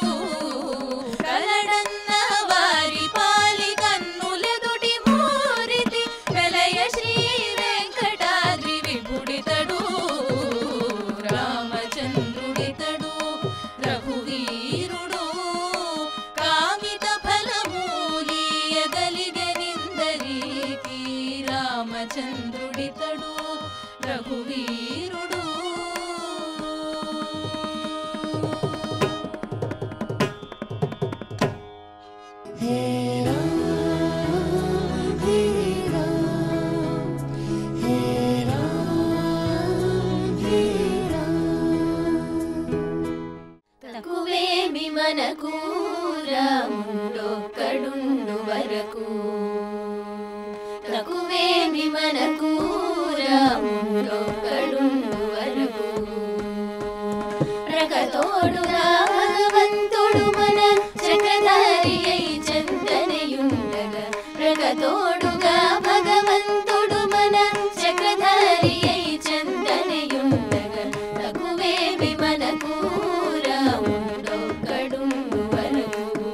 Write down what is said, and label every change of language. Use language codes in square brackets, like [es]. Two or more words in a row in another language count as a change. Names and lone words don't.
[te] కలడన్న వారి పాలి కన్నులెదుటి మూరితి వెలయ శ్రీ వెంకటాద్రి విపుడితడు రామచంద్రుడితడు రఘువీరుడు కామిత ఫలమూలియగలిగెనిందరికి రామచంద్రుడితడు రఘువీరుడు [sa] हे राम हे राम हे राम हे राम [te] తకువేమి మనకు రాముడొక్కడుండు వరకు తకువేమి మనకు రాముడొక్కడుండు వరకు ప్రకతోడుగా భగవంతుడు మన చక్రధారి అయి చందనయుండగా ప్రకతోడుగా భగవంతుడు మన చక్రధారి అయి చందనయుండగా తకువేమి మనకు రాముడొక్కడుండు వరకు